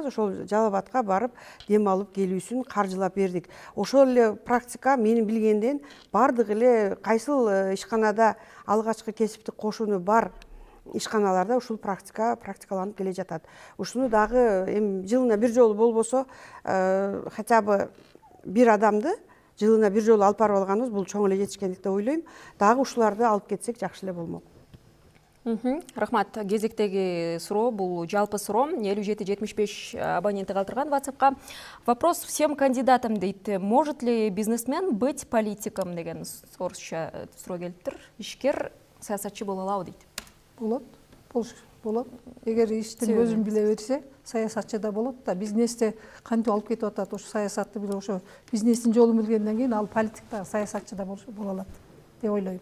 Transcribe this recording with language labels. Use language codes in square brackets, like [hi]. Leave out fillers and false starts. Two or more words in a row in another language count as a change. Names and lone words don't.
[ky] Ошол Жалал Абадка барып дем алып келүүсүн каржылап бердик. Ошол эле практика менин билгенден бардык эле кайсыл ишканада алгачкы кесиптик кошуну бар ишканаларда ушул практикаланып келе жатат. Ушуну дагы эми жылына бир жолу болбосо [ru] хотя бы [ky] бир адамды жылына бир жолу алып барып алганыбыз бул чоң эле жетишкендик деп ойлойм. Дагы ушуларды алып кетсек жакшы эле болмок. Рахмат. Кезектеги суроо бул жалпы суроо 57-75 абоненти калтырган WhatsApp'ка. [ru] Вопрос всем кандидатам дейт. Может ли бизнесмен быть политиком [ky] деген орусча суроо келиптир. Ишкер саясатчы боло алабы дейт. Болот. Эгер иштин өзүн биле берсе, саясатчы да болот да, бизнесте кантип алып кетип атат, ошо саясатты биле, ошо бизнестин жолун билгенден кийин ал политик да, саясатчы да боло алат деп ойлойм.